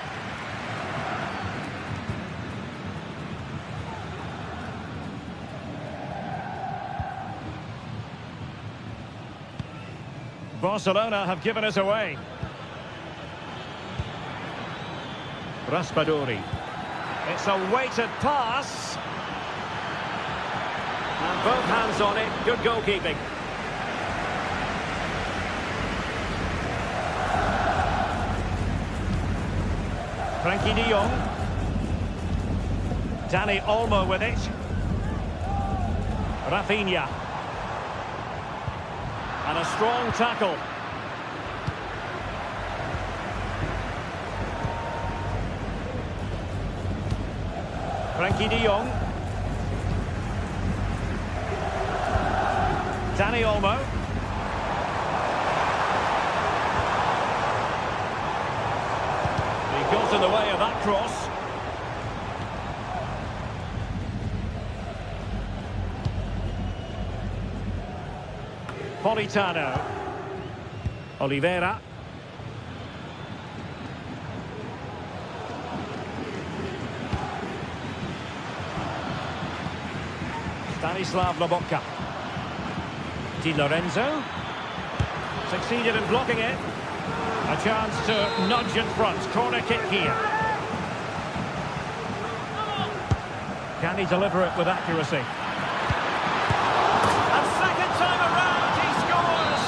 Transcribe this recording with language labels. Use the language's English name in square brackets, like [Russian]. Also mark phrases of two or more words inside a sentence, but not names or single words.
[English] Barcelona have given us away. Raspadori. It's a weighted pass. And both hands on it. Good goalkeeping. Frenkie de Jong. Dani Olmo with it. Rafinha. And a strong tackle. Frenkie de Jong. Dani Olmo. Got in the way of that cross. Politano. Oliveira. Stanislav Lobotka. Di Lorenzo. Succeeded in blocking it. A chance to nudge in front. Corner kick here. Can he deliver it with accuracy? A second time around he scores!